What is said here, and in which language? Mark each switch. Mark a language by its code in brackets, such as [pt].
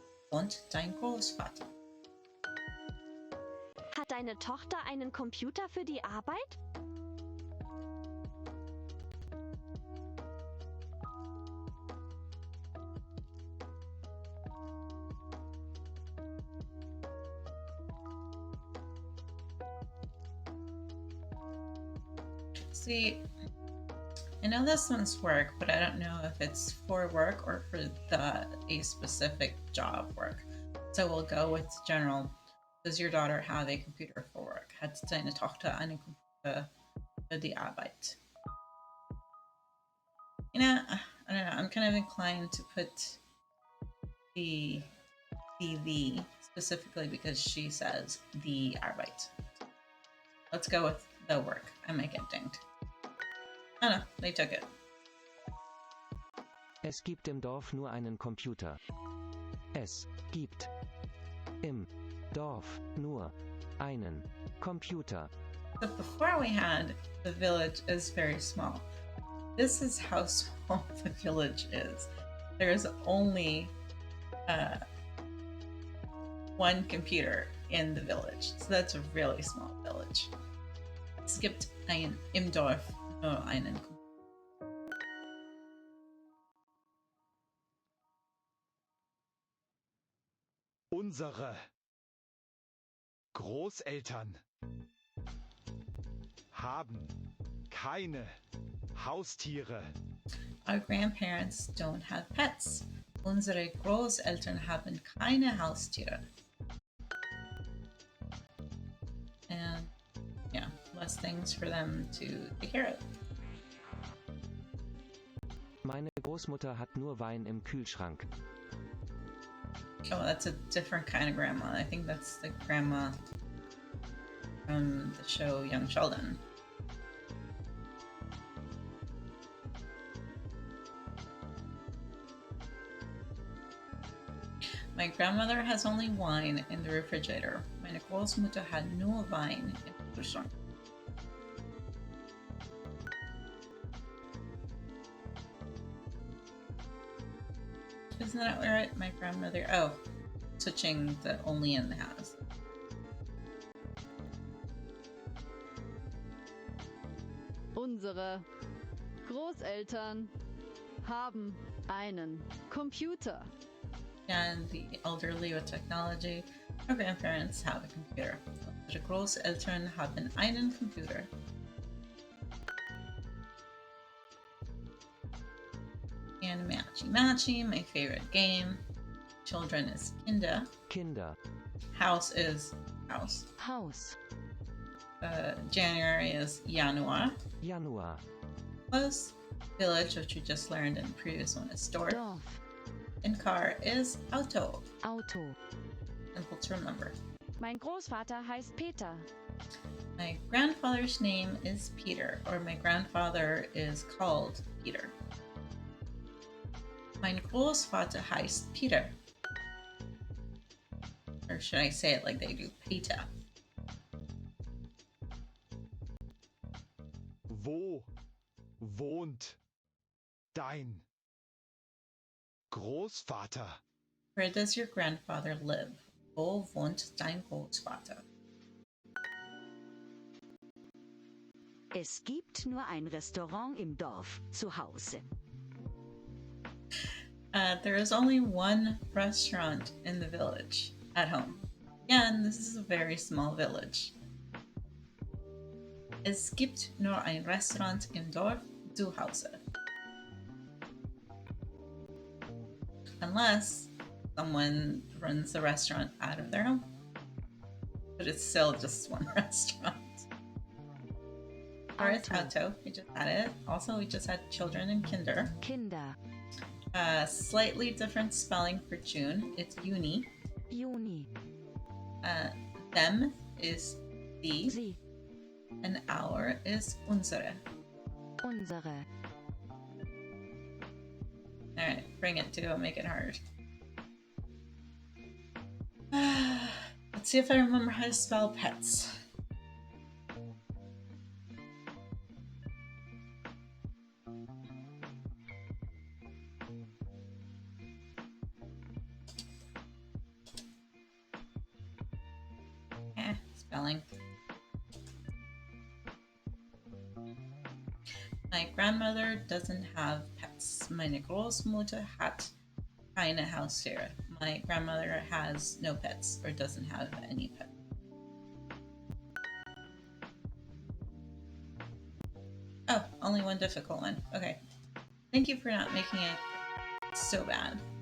[de] Wohnt dein Großvater? Hat deine Tochter einen Computer für die Arbeit? [en] See, I know this one's work, but I don't know if it's for work or for a specific job work. So we'll go with general. Does your daughter have a computer for work? [de] Hat deine Tochter einen Computer für die Arbeit? [en] You know, I don't know. I'm kind of inclined to put the specifically because she says the Arbeit. Let's go with the work. I might get dinged. Oh no, they took it. [de] Es gibt im Dorf nur einen Computer. Es gibt im Dorf nur einen Computer. [en] But before we had the village is very small. This is how small the village is. There's only one computer in the village. So that's a really small village. [de] Es gibt im Dorf nur einen Computer. Unsere Großeltern haben keine Haustiere. [en] Our grandparents don't have pets. [de] Unsere Großeltern haben keine Haustiere. [en] And yeah, less things for them to take care of. [de] Meine Großmutter hat nur Wein im Kühlschrank. [en] Oh, that's a different kind of grandma. I think that's the grandma from the show Young Sheldon. My grandmother has only wine in the refrigerator. [de] Meine Großmutter hat nur Wein im Kühlschrank. [en] Isn't that right? My grandmother. Oh, switching the only in the house. [de] Unsere Großeltern haben einen Computer. [en] And the elderly with technology. Our grandparents have a computer. [de] Unsere Großeltern haben einen Computer. [en] And matchy, my favorite game. Children is Kinder. [de] Kinder. [en] House is house. [de] Haus. [en] January is Januar. [de] Januar. [en] Close. Village, which we just learned in the previous one, is Dorf. [de] Dorf. [en] And car is Auto. [de] Auto. [en] Simple to remember. [de] Mein Großvater heißt Peter. [en] My grandfather's name is Peter, or my grandfather is called Peter. [de] Mein Großvater heißt Peter. [en] Or should I say it like they do, Peter? [de] Wo wohnt dein Großvater? [en] Where does your grandfather live? [de] Wo wohnt dein Großvater? Es gibt nur ein Restaurant im Dorf zu Hause. [en] There is only one restaurant in the village at home. Again, this is a very small village. [de] Es gibt nur ein Restaurant im Dorf zu Hause. [en] Unless someone runs the restaurant out of their home. But it's still just one restaurant. Alright, Auto. We just had it. Also, we just had children and Kinder. [de] Kinder. [en] Slightly different spelling for June. It's Juni. [de] Juni. [en] Them is sie. [de] Sie. [en] And our is unsere. [de] Unsere. [en] Alright, bring it to make it hard. Let's see if I remember how to spell pets. Spelling. My grandmother doesn't have pets. [de] Meine Großmutter hat keine Haustiere. [en] My grandmother has no pets or doesn't have any pets. Oh, only one difficult one. Okay. Thank you for not making it so bad.